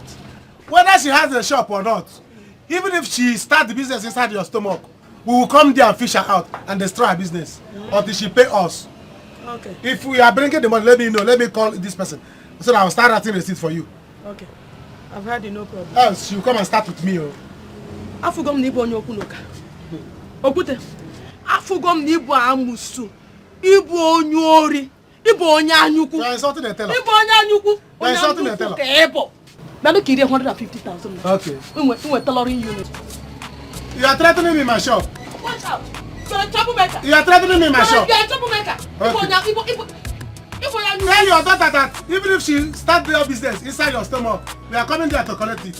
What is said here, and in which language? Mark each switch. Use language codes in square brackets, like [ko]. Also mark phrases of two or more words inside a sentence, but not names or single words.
[en] Whether she has a shop or not, even if she starts the business inside your stomach, we will come there and fish her out and destroy her business until she pay us. Okay. If we are bringing the money, let me know. Let me call this person so that I will start writing receipt for you. Okay. I've had no problem. Else, she will come and start with me. [ig] Afugom ni ibu onye okunoka. Ogbute. Afugom ni ibu amusu. Ibu onye ori. Ibu onye anyukwu. [en] You are insulting the teller. [ig] Ibu onye anyukwu. [en] You are insulting the teller. Ebo. Now look here, 150,000. Okay. We're tailoring unit. You are threatening me in my shop. Watch out. You're a troublemaker. You are threatening me in my shop. You're a troublemaker. Okay. Tell your daughter that even if she start their business inside your stomach, we are coming there to collect it.